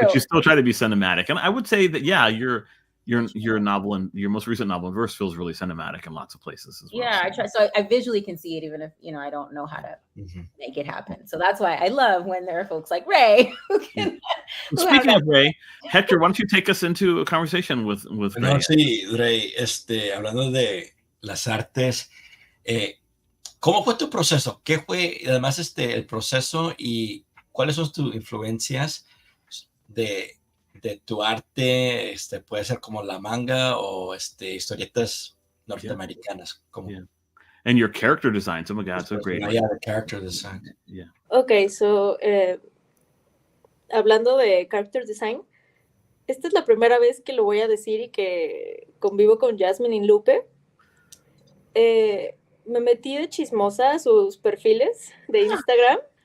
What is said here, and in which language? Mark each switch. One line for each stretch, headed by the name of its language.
English: But you still try to be cinematic. And I would say that, your novel and your most recent novel in verse feels really cinematic in lots of places as well. Yeah, I try. So I visually can see it, even if I don't know how to make it happen. So that's why I love when there are folks like Ray who can. Speaking of Ray, Hector, why don't you take us into a conversation with Ray?
Spanish: No, sí, Ray, hablando de las artes, ¿cómo fue tu proceso? ¿Qué fue, además, el proceso y cuáles son tus influencias de tu arte? Puede ser como la manga o historietas norteamericanas.
English: Yeah. And your character designs. Oh my God, so great. Yeah, the character design. Yeah.
Spanish: Okay, so hablando de character design, esta es la primera vez que lo voy a decir y que convivo con Jasminne y Lupe. Me metí de chismosa a sus perfiles de Instagram.